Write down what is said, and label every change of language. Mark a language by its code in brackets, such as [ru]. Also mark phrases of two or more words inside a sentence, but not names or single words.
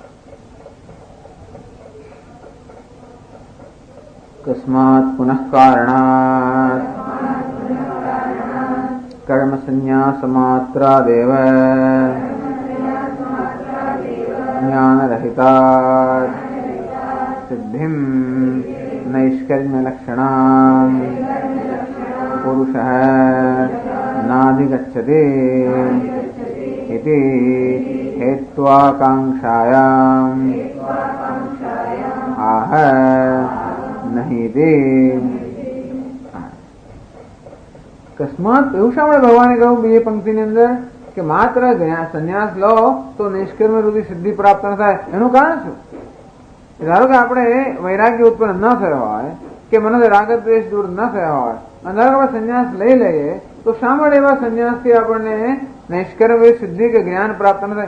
[sa] કસ્માત પુનઃ કારણાત કર્મ સંન્યાસ માત્રાદેવ જ્ઞાનરહિતાત સિદ્ધિમ નૈષ્કર્મ્ય લક્ષણામ પુરુષઃ નાધિગચ્છતિ इति हेत्वाकांक्षायाम् आह नहीं दे. [gu] અકસ્માત એવું શા માટે ભગવાને કહ્યું બીજી પંક્તિની અંદર કે માત્ર સંન્યાસ લો તો નિષ્કર્મ રૂપી સિદ્ધિ પ્રાપ્ત ન થાય? એનું કારણ શું? ધારો કે આપણે વૈરાગ્ય ઉત્પન્ન ન થયો હોય કે મને રાગ દ્વેષ દૂર ન થયા હોય અને ધારો કે આપણે સંન્યાસ લઈ લઈએ તો શા માટે એવા સંન્યાસથી આપણને નૈષ્કર્મ સિદ્ધિ કે જ્ઞાન પ્રાપ્ત ન થાય?